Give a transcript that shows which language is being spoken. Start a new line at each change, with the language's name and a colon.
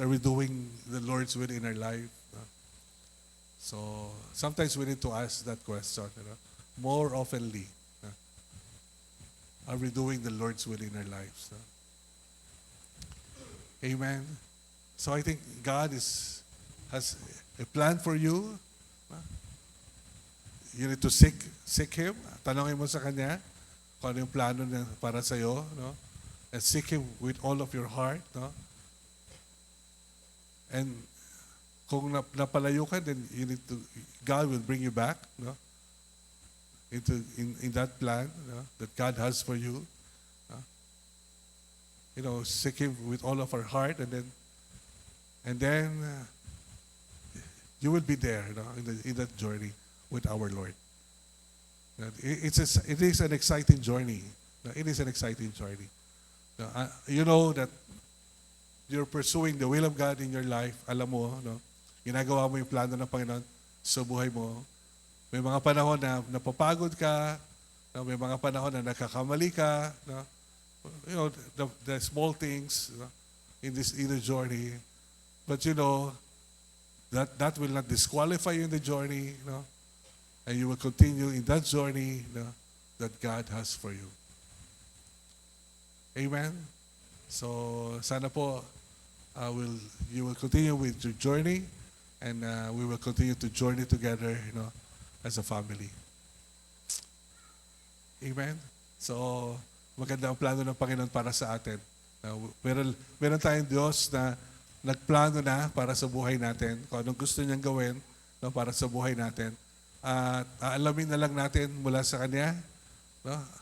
English: Are we doing the Lord's will in our life? So sometimes we need to ask that question, more oftenly. Are we doing the Lord's will in our lives? No? Amen. So I think God has a plan for you. No? You need to seek Him.
Filipino: Tanongin mo sa Kanya kung ano yung plano niya para sa iyo, no?
English: And seek Him with all of your heart, no? And
Filipino: kung napalayo ka,
English: then God will bring you back, no? In that plan, no? That God has for you. Seek Him with all of our heart, and then you will be there, no? In that journey with our Lord. It is an exciting journey. It is an exciting journey. You know that you're pursuing the will of God in your life.
Filipino: Alam mo, no? Ginagawa mo yung plano ng Panginoon sa buhay mo. May mga panahon na napapagod ka, no? May mga panahon na nakakamali ka, no?
English: You know, the small things, no? in the journey. But you know, that will not disqualify you in the journey, no? And you will continue in that journey, no, that God has for you. Amen? So,
Filipino: sana po,
English: you will continue with your journey, and we will continue to journey together, as a family. Amen?
Filipino: So, maganda ang plano ng Panginoon para sa atin. Meron tayong Diyos na nagplano na para sa buhay natin, kung anong gusto niyang gawin, no, para sa buhay natin. At aalamin na lang natin mula sa Kanya, no?